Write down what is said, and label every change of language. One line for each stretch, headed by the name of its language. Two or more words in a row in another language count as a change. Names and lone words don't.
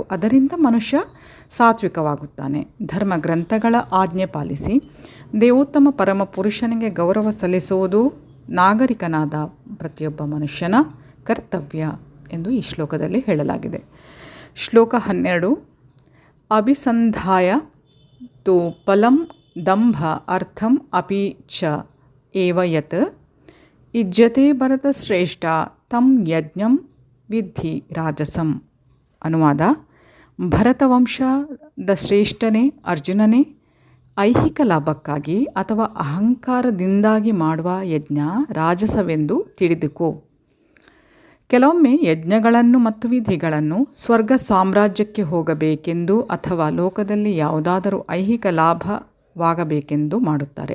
Kannada: ಅದರಿಂದ ಮನುಷ್ಯ ಸಾತ್ವಿಕವಾಗುತ್ತಾನೆ. ಧರ್ಮ ಗ್ರಂಥಗಳ ಆಜ್ಞೆ ಪಾಲಿಸಿ ದೇವೋತ್ತಮ ಪರಮ ಪುರುಷನಿಗೆ ಗೌರವ ಸಲ್ಲಿಸುವುದು ನಾಗರಿಕನಾದ ಪ್ರತಿಯೊಬ್ಬ ಮನುಷ್ಯನ ಕರ್ತವ್ಯ ಎಂದು ಈ ಶ್ಲೋಕದಲ್ಲಿ ಹೇಳಲಾಗಿದೆ. ಶ್ಲೋಕ 12.
Sanskrit: ಅಭಿಸಂಧಾಯ ತು ಫಲಂ ದಂಭ ಅರ್ಥಂ ಅಪಿ ಚ ಏವ ಯತ್ ಯುಜ್ಯತೆ ಭರತಶ್ರೇಷ್ಠ ತಂ ಯಜ್ಞಂ ವಿದ್ಧಿ ರಾಜಸಂ.
Kannada: ಅನುವಾದ: ಭರತವಂಶದ ಶ್ರೇಷ್ಠನೇ ಅರ್ಜುನನೇ, ಐಹಿಕ ಲಾಭಕ್ಕಾಗಿ ಅಥವಾ ಅಹಂಕಾರದಿಂದಾಗಿ ಮಾಡುವ ಯಜ್ಞ ರಾಜಸವೆಂದು ತಿಳಿದುಕೋ. ಕೆಲವೊಮ್ಮೆ ಯಜ್ಞಗಳನ್ನು ಮತ್ತು ವಿಧಿಗಳನ್ನು ಸ್ವರ್ಗ ಸಾಮ್ರಾಜ್ಯಕ್ಕೆ ಹೋಗಬೇಕೆಂದು ಅಥವಾ ಲೋಕದಲ್ಲಿ ಯಾವುದಾದರೂ ಐಹಿಕ ಲಾಭವಾಗಬೇಕೆಂದು ಮಾಡುತ್ತಾರೆ.